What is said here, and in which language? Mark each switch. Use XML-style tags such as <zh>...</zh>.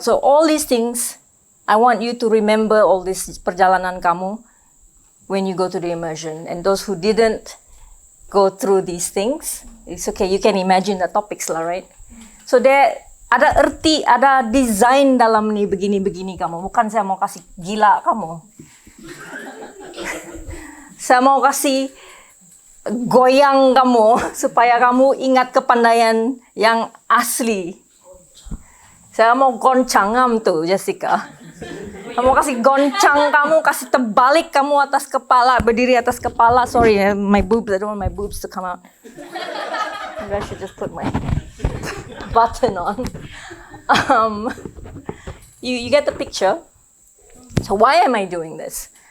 <en>So all these things, I want you to remember all this</en> <ms>perjalanan kamu</ms> <en>when you go to the immersion. And those who didn't go through these things, it's okay, you can imagine the topics lah, right? So there</en> <ms>ada erti, ada design dalam ni begini-begini kamu. Bukan saya mau kasih gila kamu. Saya mau kasih goyang kamu supaya kamu ingat kepandaian yang asli. Saya mau goncang tuh, Jessica. Kamu kasih goncang kamu, kasih terbalik kamu atas kepala, berdiri atas kepala.</ms> <en>Sorry, my boobs, I don't want my boobs to come out. Maybe I should just put my button on. You get the picture? So why am I doing this?</en>